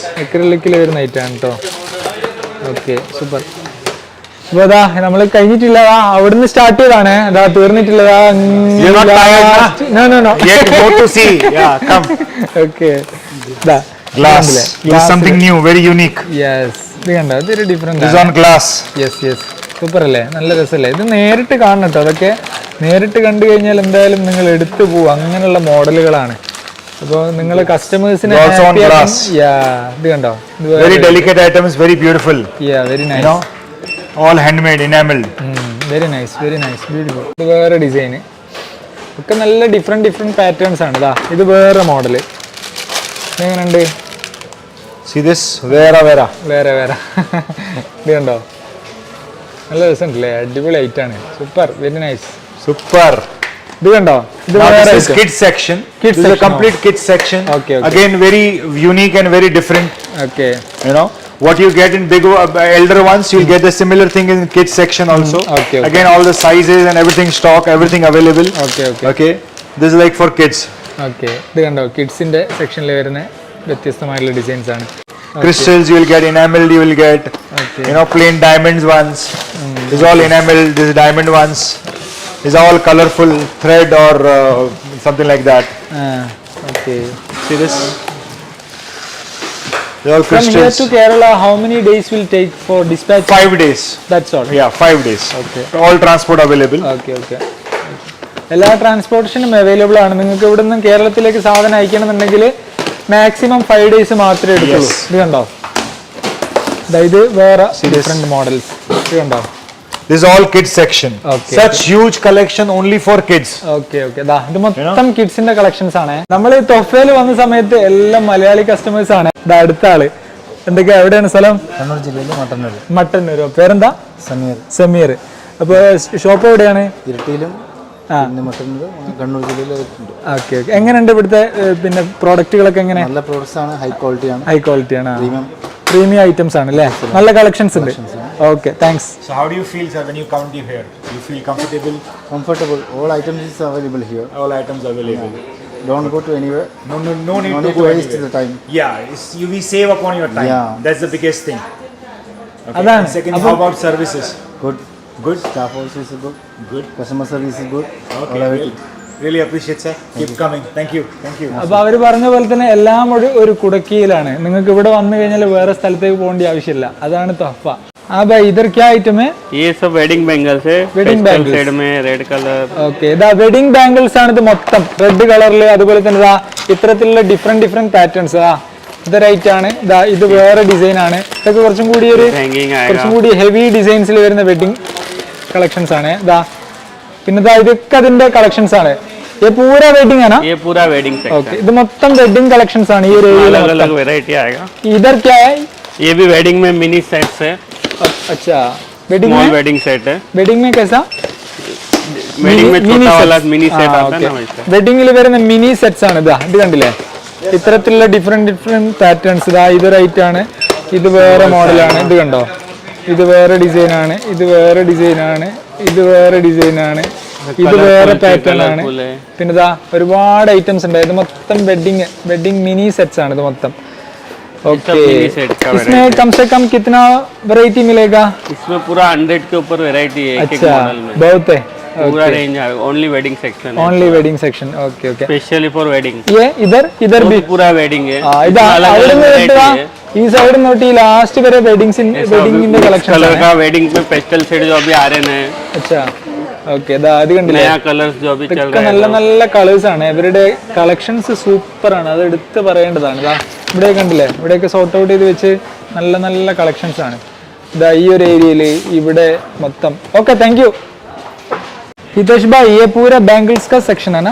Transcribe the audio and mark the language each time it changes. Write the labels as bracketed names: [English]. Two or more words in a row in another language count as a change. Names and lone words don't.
[Malayalam] അക്രിലിക്കിൽ വരുന്ന ഐറ്റം ആണ് കേട്ടോ. [English] Okay, super. [Malayalam] അപ്പൊ നമ്മള് കഴിഞ്ഞിട്ടില്ല, അവിടുന്ന് സ്റ്റാർട്ട് ചെയ്താണ്, തീർന്നിട്ടില്ല. [English] You're not tired, No. Yet more to see. Yeah, come. ഓക്കെ, Glass. This is something new, very unique. [Malayalam] യെസ്, ഇത് കണ്ടോ, ഇതൊരു ഡിഫറെന്റ്. [English] This is on glass. Yes, super [Malayalam] അല്ലേ, നല്ല രസമല്ലേ. ഇത് നേരിട്ട് കാണണം കേട്ടോ. അതൊക്കെ നേരിട്ട് കണ്ടു കഴിഞ്ഞാൽ എന്തായാലും നിങ്ങൾ എടുത്തു പോകും. അങ്ങനെയുള്ള മോഡലുകളാണ്. അപ്പോൾ നിങ്ങൾ കസ്റ്റമേഴ്സിനെ ഇത് കണ്ടോ, [English] Very delicate items, very beautiful. വെരി You നൈസ്. know, all handmade, enameled. very nice, ബ്യൂട്ടിഫുൾ. [Malayalam] ഇത് വേറെ ഡിസൈന്, ഒക്കെ നല്ല [English] different patterns [Malayalam] ആണ്. ഇത് വേറെ മോഡല്. എങ്ങനെയുണ്ട്? [English] See this. Vera. [Malayalam] വേറെ ഇത് കണ്ടോ, നല്ല രസമുണ്ടല്ലേ, അടിപൊളി ഐറ്റാണ്. [English] Super, very nice. Super. [Malayalam] ഇത് കണ്ടോ, ഇത് [English] Now വേറെ this is kids section. This is a complete kids section. Okay. Again, very unique and very different. ഓക്കെ. You know, what you get in big elder ones, you'll get the similar thing in kids section also. Okay. Again, all the sizes and everything stock, everything available. Okay. This is like for kids. [Malayalam] ഓക്കെ, ഇത് കണ്ടോ, കിഡ്സിന്റെ സെക്ഷനിൽ വരുന്ന വ്യത്യസ്തമായിട്ടുള്ള ഡിസൈൻസ് ആണ്. [English] Crystals you will get, enameled you will get. You know, plain diamonds ones. This is all enameled. This is diamond ones. Is all colorful thread or something like that. Okay. See this? They're all From here crystals. to Kerala, how many days will take for dispatch? 5 days. That's all. Yeah, 5 days. Okay. All transport available. Okay okay. [Malayalam] എല്ലാ ട്രാൻസ്പോർട്ടേഷനും അവൈലബിൾ ആണ്. നിങ്ങൾക്ക് ഇവിടെ നിന്ന് കേരളത്തിലേക്ക് സാധനം അയക്കണമെന്നുണ്ടെങ്കിൽ മാക്സിമം 5 days മാത്രമേ എടുക്കുള്ളൂ. ഇത് കണ്ടോ, ഇത് വേറെ [English] different models. [Malayalam] ഇത് കണ്ടോ, [English] This is all kids section. Okay. Such huge collection only for kids. Okay okay. [Malayalam] ഇത് മൊത്തം കിഡ്സിന്റെ കളക്ഷൻസ് ആണ്. നമ്മൾ ഈ തൊഫയിൽ വന്ന സമയത്ത് എല്ലാം മലയാളി കസ്റ്റമേഴ്സ് ആണ്. അടുത്ത ആള് എന്തൊക്കെയാ, എവിടെയാണ് സ്ഥലം? കണ്ണൂർ ജില്ലയിൽ മട്ടന്നൂർ. മട്ടന്നൂരോ? പേരെന്താ? സമീർ. സമീർ. അപ്പൊ ഷോപ്പ് എവിടെയാണ്? ഇരട്ടിയിലും പിന്നെ മട്ടന്നൂർ കണ്ണൂർ ജില്ലയിലുണ്ട്. [English] Okay okay. [Malayalam] എങ്ങനെയുണ്ട് ഇവിടുത്തെ പിന്നെ പ്രോഡക്റ്റുകളൊക്കെ? എങ്ങനെ? നല്ല പ്രോഡക്ട്സ് ആണ്, [English] high quality [Malayalam] ആണ്. [English] high quality [Malayalam] ആണ്, പ്രീമിയം [English] premium items [Malayalam] ആണ് അല്ലേ? നല്ല കളക്ഷൻസ് ഉണ്ട്. [English] Okay, thanks. So how do you feel, sir, when you come to here? You feel comfortable? Comfortable. All items is available here. All items available. Don't go to anywhere. No need No to need go to waste anywhere. the time. Yeah, you will save upon your time. Yeah. That's the biggest thing. Okay. Adan, And second, how about services? Good. Good. Staff also is good. Good. Customer service is good. Okay. All everything. Really appreciate, sir. Keep coming. Thank you. Thank you. [Malayalam] അപ്പൊ അവര് പറഞ്ഞ പോലെ തന്നെ എല്ലാം ഒരു കുടക്കീയിലാണ്. നിങ്ങൾക്ക് ഇവിടെ വന്നു കഴിഞ്ഞാൽ വേറെ സ്ഥലത്തേക്ക് പോകേണ്ട ആവശ്യമില്ല. അതാണ് തൊഫ. [Hindi] आ भाई इधर क्या आइटम है? ये सब [English] wedding bangles [Hindi] है. [English] wedding bangles [Hindi] साइड में [English] red color. [Malayalam] ഓക്കെ. ഇതാ [English] wedding bangles [Malayalam] ആണ് ഇത് മൊത്തം. റെഡ് കളറിൽ, അതുപോലെ തന്നെ ഇതാ ഇത്തരത്തിലുള്ള [English] different patterns. [Malayalam] ഇതൊരൈറ്റ് ആണ്. ഇതാ ഇത് വേറെ ഡിസൈൻ ആണ്. ഇതൊക്കെ കുറച്ചും കൂടി കുറച്ചും കൂടി [English] heavy designs [Malayalam] വരുന്ന [English] wedding collections [Malayalam] ആണ്. ഇതാ പിന്നെ ഇതാ ഇതൊക്കെ അതിന്റെ കളക്ഷൻസ് ആണ്. [Hindi] ये पूरा वेडिंग है ना? ये पूरा [English] wedding section. [Hindi] ओके. [Malayalam] ഇത് മൊത്തം [English] wedding collections [Malayalam] ആണ്. ഈ ഒരു [Hindi] अलग अलग वैरायटी आएगा. इधर क्या है? ये भी वेडिंग में [English] mini sets [Hindi] है. अच्छा, वेडिंग स्मॉल में [English] wedding set [Hindi] है. वेडिंग में कैसा? वेडिंग में छोटा वाला [English] mini set [Hindi] आता है ना वैसे. [Malayalam] വെഡിങ്ങിൽ വരുന്ന [English] mini sets [Malayalam] ആണ്. ഇതാ ഇത് കണ്ടില്ലേ, ഇത്തരത്തിലുള്ള [English] different patterns. [Malayalam] ഇതാ ഇതൊരൈറ്റ് ആണ്. ഇത് വേറെ മോഡലാണ്. ഇത് കണ്ടോ, ഇത് വേറെ ഡിസൈൻ ആണ്. ഇത് വേറെ ഡിസൈൻ ആണ്. ഇത് വേറെ ഡിസൈൻ ആണ്. ഇത് വേറെ പാറ്റേൺ ആണ്. പിന്നെ ഇതാ ഒരുപാട് ഐറ്റംസ് ഉണ്ട്. ഇത് മൊത്തം [English] wedding mini sets [Malayalam] ആണ് ഇത് മൊത്തം. [Hindi] ओके. इसमें कम से कम कितना वैरायटी मिलेगा? इसमें पूरा 100 के ऊपर वैरायटी है. एक अच्छा, मॉडल में बहुत है. पूरा रेंज है. [English] only wedding section [Hindi] है. [English] Only wedding section. Okay okay. Specially for wedding. [Hindi] ये इधर भी पूरा वेडिंग है. [Malayalam] ഇത് അവിടെ നിന്ന് ഈ [English] side note [Malayalam] ഈ ലാസ്റ്റ് വരെ വെഡിങ്ങിന്റെ കളക്ഷൻ. [Hindi] कलर का वेडिंग में [English] pastel set [Hindi] जो अभी आ रहे हैं. अच्छा, [Malayalam] ഓക്കെ. ഇതാ ഇത് കണ്ടില്ലേ, [Hindi] नया कलर्स जो अभी चल [Malayalam] ഇതൊക്കെ [Hindi] रहा [Malayalam] നല്ല [Hindi] है. [Malayalam] നല്ല കളേഴ്സ് ആണ്. ഇവരുടെ കളക്ഷൻസ് സൂപ്പർ ആണ്. അത് എടുത്ത് പറയേണ്ടതാണ്. ഇതാ ഇവിടെ കണ്ടില്ലേ, ഇവിടെയൊക്കെ [English] sort out [Malayalam] ചെയ്ത് വെച്ച് നല്ല നല്ല കളക്ഷൻസ് ആണ്. ഇതാ ഈ ഒരു ഏരിയയിൽ ഇവിടെ മൊത്തം. [English] Okay, thank you [Hindi] हितेश भाई. ये पूरा बैंगल्स का सेक्शन है ना?